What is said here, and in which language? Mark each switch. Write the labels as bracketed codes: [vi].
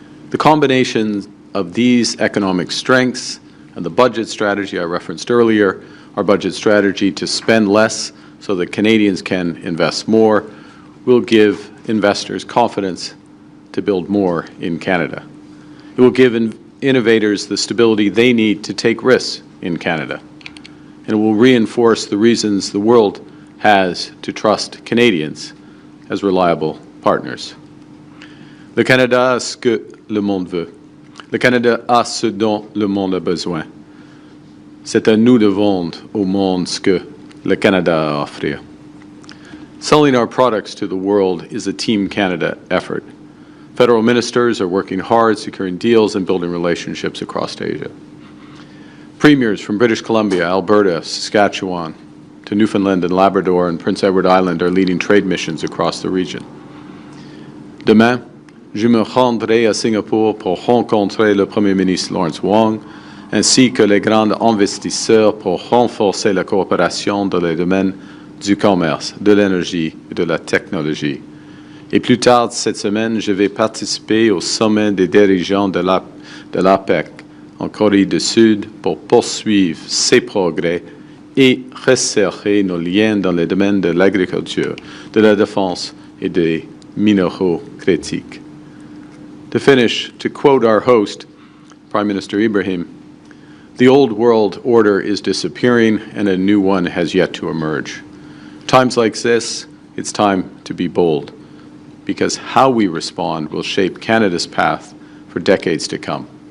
[en] The combination of these economic strengths and the budget strategy I referenced earlier, our budget strategy to spend less so that Canadians can invest more, will give investors confidence to build more in Canada. It will give innovators the stability they need to take risks in Canada. And it will reinforce the reasons the world has to trust Canadians as reliable partners. [fr] Le Canada a ce que le monde veut. Le Canada a ce dont le monde a besoin. C'est à nous de vendre au monde ce que le Canada a à offrir. [en] Selling our products to the world is a Team Canada effort. Federal ministers are working hard, securing deals and building relationships across Asia. Premiers from British Columbia, Alberta, Saskatchewan, to Newfoundland and Labrador and Prince Edward Island are leading trade missions across the region. [fr] Demain, je me rendrai à Singapour pour rencontrer le Premier ministre Lawrence Wong, ainsi que les grands investisseurs pour renforcer la coopération dans les domaines du commerce, de l'énergie et de la technologie. Et plus tard cette semaine, je vais participer au sommet des dirigeants de l'APEC en Corée du Sud pour poursuivre ces progrès et resserrer nos liens dans les domaines de l'agriculture, de la défense et des minéraux critiques. [en] To finish, to quote our host, Prime Minister Ibrahim, "The old world order is disappearing and a new one has yet to emerge. Times like this It's time to be bold, because how we respond will shape Canada's path for decades to come.